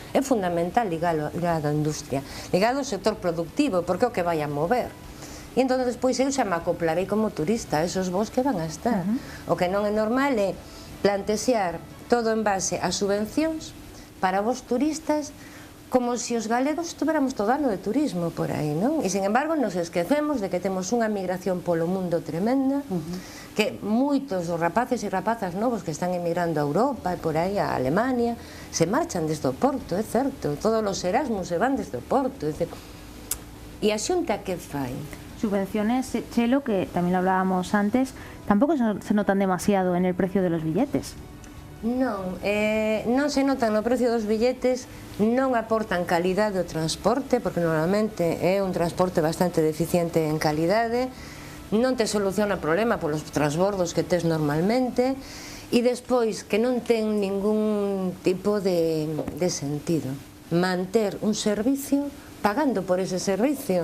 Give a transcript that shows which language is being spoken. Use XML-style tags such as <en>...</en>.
<gl>É fundamental ligado á industria, ligado ao sector productivo, porque é o que vai a mover. E entón, despois, eu xa me acoplarei como turista a esos voos que van a estar. O que non é normal é plantexear todo en base a subvencións para vos turistas, como se os galegos estuveramos todo ano de turismo por aí, non? E, sin embargo, nos esquecemos de que temos unha migración polo mundo tremenda, que moitos dos rapaces e rapazas novos que están emigrando a Europa e por aí a Alemania se marchan desde o Porto, é certo, todos os Erasmus se van desde o Porto, e a Xunta que fai?</gl> <es>Subvenciones, Chelo, que también lo hablábamos antes, tampoco se notan demasiado en el precio de los billetes.</es> <gl>Non se notan no precio dos billetes, non aportan calidade ao transporte, porque normalmente é un transporte bastante deficiente en calidade, non te soluciona o problema polos transbordos que tes normalmente, e despois que non ten ningún tipo de sentido manter un servicio pagando por ese servicio.</gl>